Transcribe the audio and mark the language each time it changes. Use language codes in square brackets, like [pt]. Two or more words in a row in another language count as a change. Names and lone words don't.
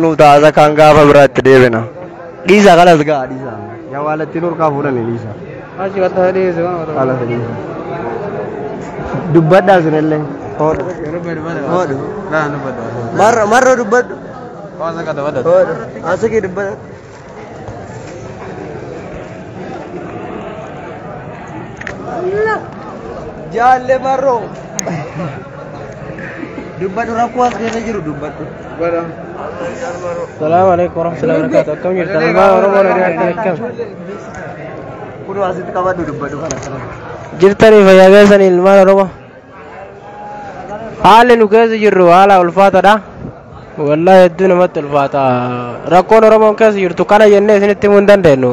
[om] nuu taasa kan gaafa biraatti deebina dhiisaa kanas gaa dhiisaa yaa waalatti nurkaa fuudhani dhiisaa achi qatta dhiisaa kanas dhiisaa dubbadhaa isinillee hoodhu marra dubbadhu hoodhu asiki dubbadha jaalle marroo dubbadhu rakkoo as keessa jiru dubbadhu. [ar] السلام عليكم ورحمة الله وبركاته. [om] Akkam jirtan ilmaan Oromoo nagaatti akkam. Kun asitti qabadhu dubbadhu kana. Jirtanii fayyaa keessan ilmaan Oromoo. Haalli nu keessa jirru haala ulfaataadha. Wallahi hedduu namatti ulfaata. Rakkoon Oromoon keessa jirtu kana jennee isinitti himuu hin dandeenyu.